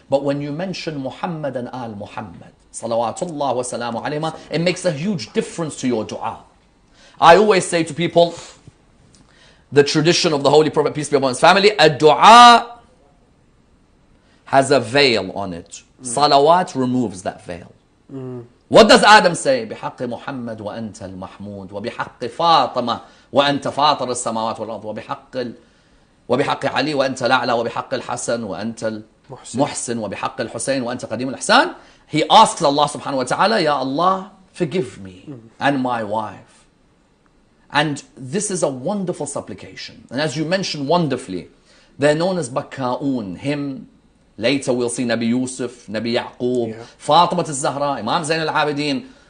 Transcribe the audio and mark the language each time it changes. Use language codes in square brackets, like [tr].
[en] But when you mention Muhammad and Al Muhammad, salawatullah wa salamu alayhima, it makes a huge difference to your dua. I always say to people, the tradition of the Holy Prophet, peace be upon his family, a dua has a veil on it. Salawat removes that veil. What does Adam say? [ar] بحق محمد وأنت المحمود وبحق فاطمة وأنت فاطر السماوات والأرض وبحق علي وأنت الأعلى وبحق الحسن وأنت المحسن وبحق الحسين وأنت قديم الإحسان. [en] He asks Allah subhanahu wa ta'ala, Ya Allah, forgive me and my wife. And this is a wonderful supplication. And as you mentioned wonderfully, they're known as Bakka'un, him. Later we'll see Nabi Yusuf, Nabi Yaqub, Fatima al-Zahra, Imam Zayn al-Abidin.